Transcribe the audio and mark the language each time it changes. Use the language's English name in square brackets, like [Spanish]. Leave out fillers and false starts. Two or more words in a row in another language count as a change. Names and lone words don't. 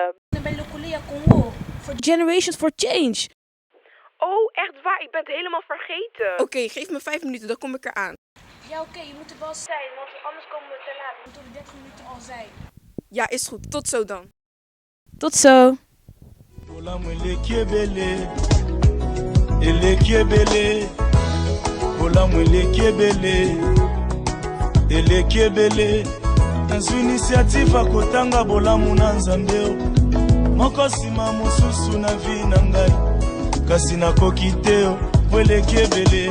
[Dutch] Bij Locolia Congo. Voor Generations for Change. Oh, echt waar? Ik ben het helemaal vergeten. Oké, geef me 5 minuten, dan kom ik eraan. Ja, oké, je moet er wel zijn, want anders komen we te laat. We moeten over 30 minuten al zijn. Ja, is goed. Tot zo dan. Tot zo. [Lingala] Bolamu eleki ebele, eleki ebele. Bolamu eleki ebele, eleki ebele. Nazwi initiative akotanga bolamu na nzambe moko nsima mosusu na vi na ngai kasi nakoki te po eleki ebele.